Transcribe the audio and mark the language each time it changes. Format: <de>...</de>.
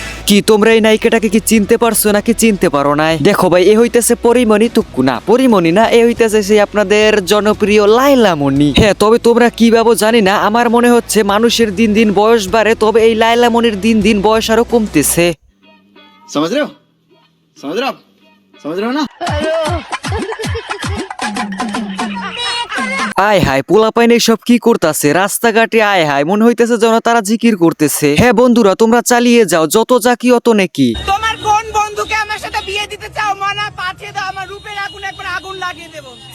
<bn>কি তোমরা এই নায়িকাটাকে কি চিনতে পারছো নাকি চিনতে পারো নাই? দেখো ভাই, এ হইতেছে পরিমণি টুকু, না পরিমণি না, এ হইতেছে সেই আপনাদের জনপ্রিয় লাইলা মনি। হ্যাঁ, তবে তোমরা কি ভাবো জানি না, আমার মনে হচ্ছে মানুষের দিন দিন বয়স বাড়ে, তবে এই লাইলা মনির দিন দিন বয়স আরো কমতেছে।</bn> <hi>समझ रहे हो आप समझ रहे हो ना?</hi> <bn>আয় হায়, পোলাপাইন এইসব কি করতেছে রাস্তাঘাটে? আয় হায়, মনে হইতেছে যেন তারা জিকির করতেছে। হ্যাঁ বন্ধুরা, তোমরা চালিয়ে যাও, যত জাকি অত নেকি। তোমার কোন বন্ধুকে আমার সাথে বিয়ে দিতে চাও? মানা পাঠিয়ে দাও, আমার রূপের আগুন একবার আগুন লাগিয়ে দেব।</bn>